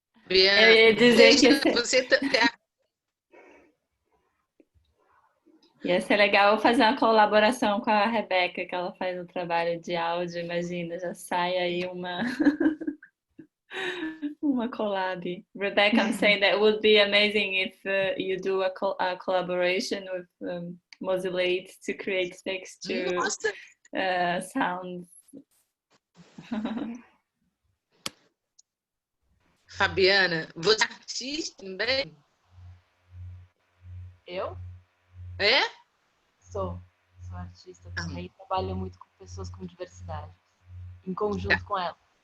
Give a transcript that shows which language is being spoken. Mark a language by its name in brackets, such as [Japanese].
[Portuguese] eu ia dizer que você ia ser legal fazer uma colaboração com a Rebeca, que ela faz um trabalho de áudio, imagina, já sai aí uma collab. [English] Rebecca, I'm saying that would be amazing if you do a collaboration with Mozillate to create texture sounds. [Portuguese] Fabiana, você é artista também? Eu? É? Sou artista também e trabalho muito com pessoas com diversidade, em conjunto com elas.